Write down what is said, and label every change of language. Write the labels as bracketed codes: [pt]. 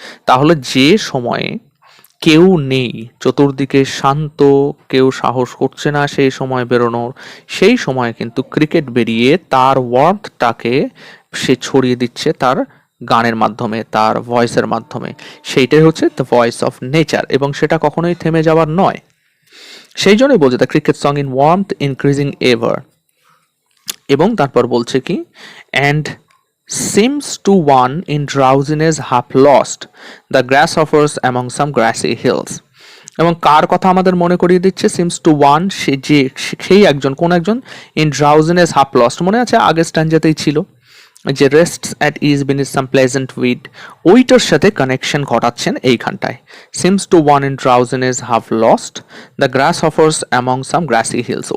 [bn] তাহলে যে সময়ে কেউ নেই, চতুর্দিকে শান্ত, কেউ সাহস করছে না সেই সময় বেরোনোর, সেই সময় কিন্তু ক্রিকেট বেরিয়ে তার ওয়ার্থটাকে সে ছড়িয়ে দিচ্ছে তার গানের মাধ্যমে, তার ভয়েসের মাধ্যমে। সেইটাই হচ্ছে [en] the voice of nature, [bn] এবং সেটা কখনোই থেমে যাওয়ার নয়। সেই জন্যই বলছে [en] The cricket song in warmth increasing ever. [bn] এবং তারপর বলছে কি, [en] And seems to one in drowsiness half lost the grasshoppers among some grassy hills। [bn] এবং কার কথা আমাদের মনে করিয়ে দিচ্ছে? [en] seems to one, [bn] সে যে, সেই একজন, কোন একজন? [en] in drowsiness half lost, [bn] মনে আছে আগের স্ট্যান্ডাতেই ছিল যে [en] rests at ease beneath some pleasant weeds, [bn] ওইটার সাথে কানেকশন ঘটাচ্ছেন এইখানটায়। [en] Seems to one in drowsiness half lost the grasshopper's among some grassy hills.